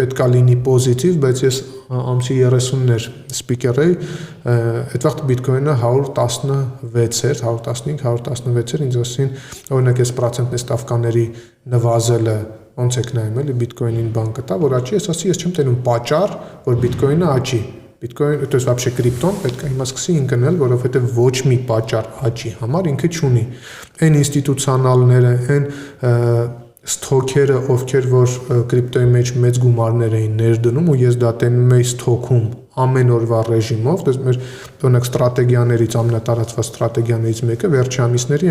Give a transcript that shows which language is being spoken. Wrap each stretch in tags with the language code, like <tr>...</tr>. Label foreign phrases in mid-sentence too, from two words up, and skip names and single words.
<hy>պետքա լինի պոզիտիվ, բայց ես ամսի 30-ներ սպիկեր էի, այդ վաղ բիտկոյնը 116 էր, 115-116 էր, ինձ ասին, օրինակ ես պրոցենտի ստավկաների նվազելը ոնց եք նայում էլի բիտկոյնին բան կտա, որ աճի, ես ասի, ես չեմ տենում պատճառ, որ բիտկոյնը աճի։ Bitcoin,</hy> <ru>то есть вообще</ru> <hy>կրիպտոն պետք է հիմա սկսի ընկնել, որովհետև ոչ մի պատճառ աճի համար ինքը չունի։ Այն ինստիտուցիոնալները, այն ստոքերը, ովքեր որ կրիպտոյի մեջ մեծ գումարներ էին ներդնում ու ես դա տենում էի ստոքում ամեն օրվա ռեժիմով, դες մեր օրինակ ստրատեգիաներից ամենատարածված ստրատեգիաներից մեկը վերջի ամիսների</hy>